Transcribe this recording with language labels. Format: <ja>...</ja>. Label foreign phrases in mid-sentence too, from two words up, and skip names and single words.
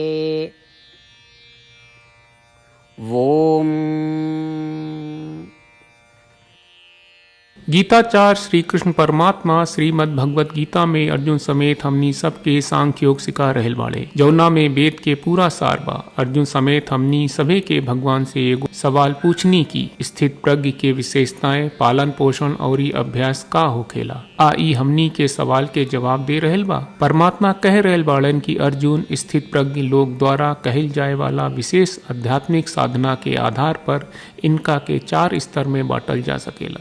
<bho>ओम। गीताचार्य श्री कृष्ण परमात्मा श्रीमद् भगवत गीता में अर्जुन समेत हमनी सबके सांख्योग सिखा रहल बाड़े, जौना में वेद के पूरा सार बा। अर्जुन समेत हमनी सभे के भगवान से एगो सवाल पूछनी की स्थित प्रज्ञ के विशेषताएं, पालन पोषण और अभ्यास का होखेला। ई हमनी के सवाल के जवाब दे रहल बा। परमात्मा कह रहल बाड़न की अर्जुन स्थित प्रज्ञ लोग द्वारा कहल जाए वाला विशेष आध्यात्मिक साधना के आधार पर इनका के 4 स्तर में बांटल जा सकेला।</bho>